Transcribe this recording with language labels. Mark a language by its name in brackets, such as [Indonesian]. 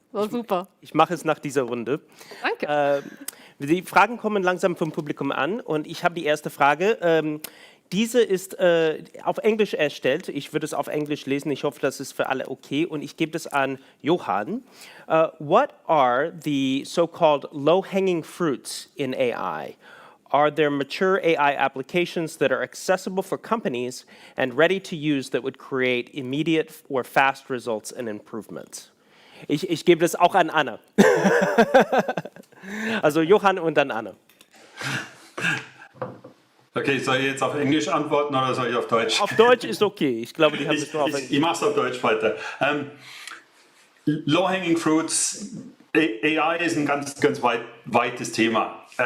[German] War super. Ich mache es nach dieser Runde. Danke. Die Fragen kommen langsam vom Publikum an und ich habe die erste Frage. Diese ist auf Englisch erstellt. Ich würde es auf Englisch lesen. Ich hoffe, das ist für alle okay. Und ich gebe es an Johann. [English] What are the so-called low-hanging fruits in AI? Are there mature AI applications that are accessible for companies and ready to use that would create immediate or fast results and improvements? [German] Ich gebe das auch an Anne. Also Johann und dann Anne. Okay, soll ich jetzt auf Englisch antworten oder soll ich auf Deutsch? Auf Deutsch ist okay. Ich glaube, die haben es nur auf Englisch. Ich mache es auf Deutsch weiter. Low-hanging fruits, AI ist ein ganz weites Thema.